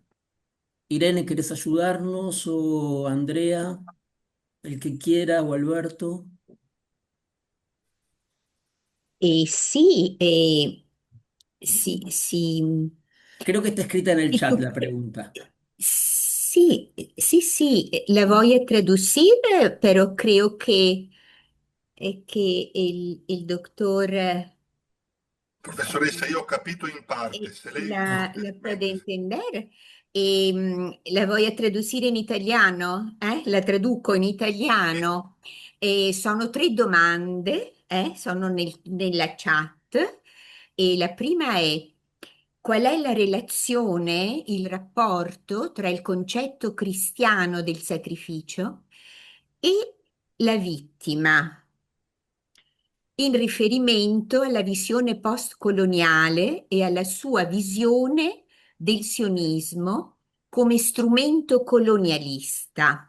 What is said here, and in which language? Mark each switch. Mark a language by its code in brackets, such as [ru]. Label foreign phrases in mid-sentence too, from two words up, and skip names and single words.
[es] Irene, ¿querés ayudarnos? O Andrea, el que quiera, o Alberto. Sí, [it] sì, sì, [es] Creo que está escrita en el e chat tu- la pregunta. [it] sì, sì, sì, [es] la voy a traducir, [it] però creo che il dottor Professoressa, io ho capito in parte, se lei Ah, [es] la puede [it] permette. [es] entender. La voy a traducir [it] in italiano, [es] eh? [it] La traduco in italiano. Sono tre domande, sono nella chat. E la prima è: qual è la relazione, il rapporto tra il concetto cristiano del sacrificio e la vittima, in riferimento alla visione postcoloniale e alla sua visione del sionismo come strumento colonialista?